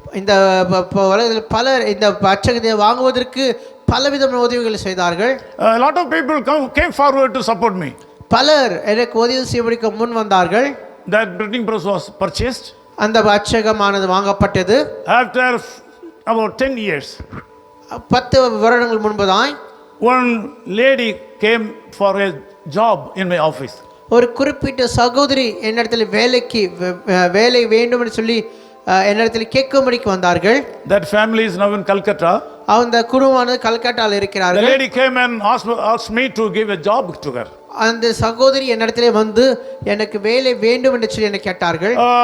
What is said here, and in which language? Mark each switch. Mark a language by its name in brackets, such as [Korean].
[Tamil] இந்த உலகத்தில் பலர் இந்த அச்சகத்தை வாங்குவதற்கு பலவிதமான உதவிகளை செய்தார்கள். [English] A lot of people came forward to support me. [Tamil] பலர் எனக்கு உதவி செய்ய முன் வந்தார்கள். [English] That printing press was purchased. [Tamil] அந்த அச்சகமானது வாங்கப்பட்டது. [English] After about 10 years, [Tamil] 10 வருடங்கள் முன்புதான் [English] one lady came for a job in my office. [Tamil] ஒரு குறிப்பிட்ட சகோதரி என்னிடத்தில் வேலை வேண்டும் என்று சொல்லி என்னிடத்தில் கேட்கும்படிக்கு வந்தார்கள். [English] That family is now in Calcutta. [Tamil] அந்த குடும்பமானது கல்கட்டாவில் [English] The [Tamil] இருக்கிறார்கள். [English] lady came and asked me to give a job to her. [Tamil] அந்த சகோதரி என்னிடத்திலே வந்து எனக்கு வேலை வேண்டும் என்று சொல்லி என்னை கேட்டார்கள்.